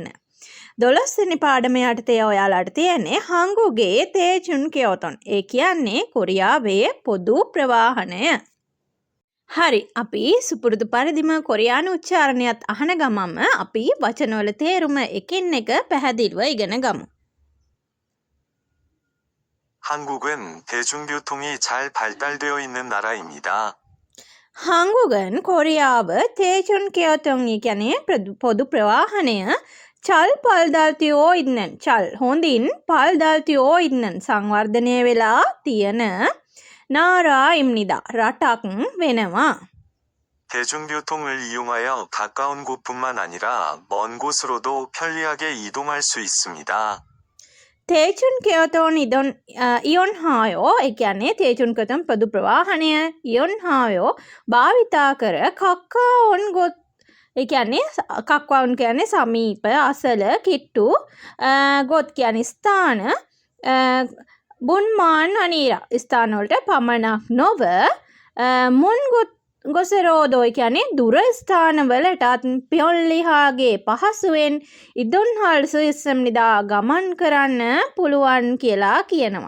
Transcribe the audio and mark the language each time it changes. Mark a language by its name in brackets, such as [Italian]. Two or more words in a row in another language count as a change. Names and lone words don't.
[Sinhala] 12 වෙනි පාඩම යටතේ ඔයාලට තියෙන්නේ [Korean] 한국의 대중교통. [Sinhala] ඒ කියන්නේ කොරියාවේ පොදු ප්‍රවාහනය. හරි අපි සුපුරුදු පරිදිම කොරියානු උච්චාරණයත් අහන ගමන්ම අපි වචනවල තේරුම එකින් එක පැහැදිලිව ඉගෙන ගමු. [Korean] 한국은 대중교통이 잘 발달되어 있는 나라입니다. [Sinhala] 한국은 කොරියාව [Korean] 대중교통 [Sinhala] කියන්නේ පොදු ප්‍රවාහනය [Korean] 잘 발달되어 있는 [Sinhala] චල් හොඳින් [Korean] 발달되어 있는 [Sinhala] සංවර්ධනය වෙලා තියෙන නාරායිම්නිදා රටක් වෙනවා. [Korean] 대중교통을 이용하여 가까운 곳뿐만 아니라 먼 곳으로도 편리하게 이동할 수 있습니다. 대중교통 이용하여 [Sinhala] ඒ කියන්නේ [Korean] 대중교통 [Sinhala] පොදු ප්‍රවාහනය ඉයොන් හායෝ භාවිතා කර [Korean] 가까운 곳 [Sinhala] ඒ කියන්නේ කක්වාවන් කියන්නේ සමීප අසල කිට්ටු ගොත් කියන්නේ ස්ථාන [Korean] 뿐만 아니라 [Sinhala] ස්ථාන වලට පමණක් නොව [Korean] 먼 곳으로도 [Sinhala] කියන්නේ දුර ස්ථාන වලටත් පියොල්ලිහාගේ පහසුවෙන් [Korean] 이동할 수있습니다 [Sinhala] ගමන් කරන්න පුළුවන් කියලා කියනවා.